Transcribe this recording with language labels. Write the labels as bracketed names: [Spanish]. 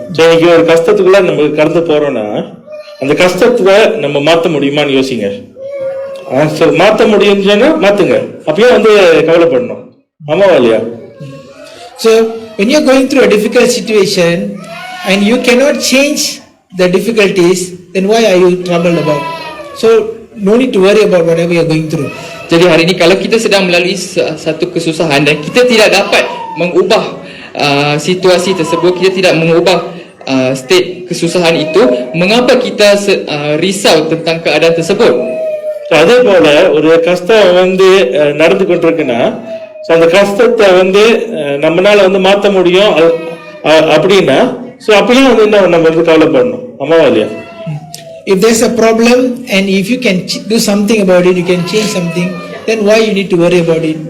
[Tamil] So இன்னைக்கு ஒரு கஷ்டத்துக்குள்ள நம்ம கடந்து போறோம்னா, அந்த கஷ்டத்தை நம்ம மாற்ற முடியுமான்னு யோசிங்க. மாற்ற முடியும்னா மாத்துங்க, அப்பயும் வந்து கவலைப்படணும். ஆமாவா இல்லையா? [English] So when you're going through a difficult situation and you cannot change the difficulties, then why are you troubled about? So no need to worry about whatever you're going through. [Malay] Jadi hari ini kalau kita sedang melalui satu kesusahan dan kita tidak dapat mengubah situasi tersebut, kita tidak mengubah state kesusahan itu, mengapa kita risau tentang keadaan tersebut? [Tamil] அதே போல ஒரு கஷ்டம் வந்து நடந்து கொண்டிருக்குன்னா, அந்த கஷ்டத்தை வந்து நம்மளால வந்து மாற்ற முடியும் அப்படின்னா, ஸோ அப்பயும் வந்து என்ன நம்ம வந்து கவலைப்படணும். ஆமாவா இல்லையா? [English] If there's a problem and if you can do something about it, you can change something, then why you need to worry about it?